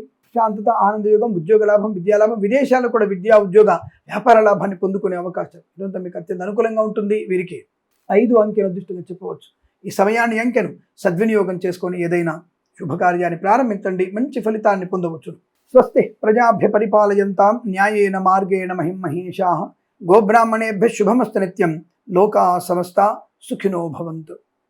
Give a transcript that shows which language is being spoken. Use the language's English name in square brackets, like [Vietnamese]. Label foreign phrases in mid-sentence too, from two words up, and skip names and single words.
[Telugu] శాంతత, ఆనందయోగం, ఉద్యోగ లాభం, విద్యాలాభం, విదేశాల్లో కూడా విద్యా ఉద్యోగ వ్యాపార లాభాన్ని పొందుకునే అవకాశం. ఇదంతా మీకు అత్యంత అనుకూలంగా ఉంటుంది. వీరికి 5 అంకెల అదృష్టంగా చెప్పవచ్చు. ఈ సమయాన్ని, అంకెను సద్వినియోగం చేసుకొని ఏదైనా శుభకార్యాన్ని ప్రారంభించండి, మంచి ఫలితాన్ని పొందవచ్చు. [Sanskrit] స్వస్తి ప్రజాభ్య పరిపాలయంతాం న్యాయేన మార్గేణ మహిం మహేషాః. గోబ్రాహ్మణేభ్యः శుభమస్తు నిత్యం. లోకా సమస్తా సుఖినో భవంతు.